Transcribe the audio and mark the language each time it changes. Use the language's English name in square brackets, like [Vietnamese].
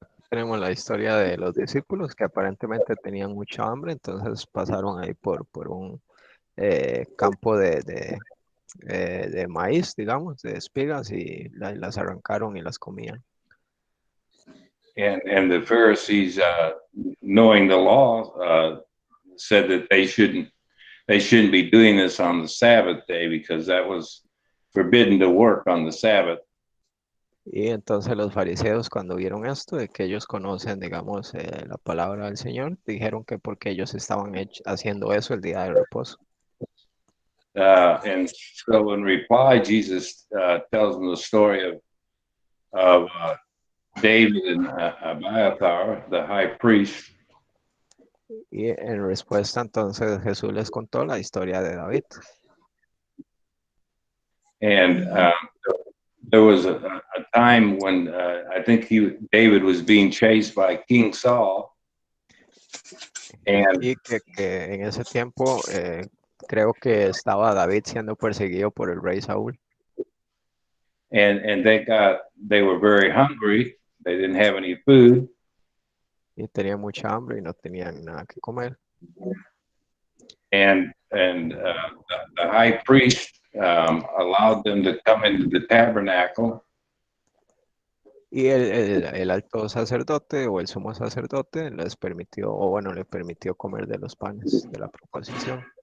[Spanish] Tenemos la historia de los discípulos que aparentemente tenían mucha hambre, entonces pasaron ahí por un campo de maíz, digamos, de espigas, y las arrancaron y las comían. [English] And the Pharisees, knowing the law, said that they shouldn't be doing this on the Sabbath day because that was forbidden to work on the Sabbath. [Spanish] Y entonces los fariseos, cuando vieron esto, de que ellos conocen, digamos, la palabra del Señor, dijeron que porque ellos estaban haciendo eso el día de reposo. [English] And so in reply, Jesus tells them the story of David and Abiathar, the high priest. [Spanish] Y en respuesta, entonces Jesús les contó la historia de David. [English] And there was a time when I think David was being chased by King Saul. And [Spanish] Y que en ese tiempo creo que estaba David siendo perseguido por el rey Saúl. [English] and they were very hungry. They didn't have any food. [Spanish] Y tenía mucha hambre y no tenían nada que comer. [English] And the high priest allowed them to come into the tabernacle. [Spanish] Y el alto sacerdote o el sumo sacerdote les permitió, o bueno, le permitió comer de los panes de la proposición.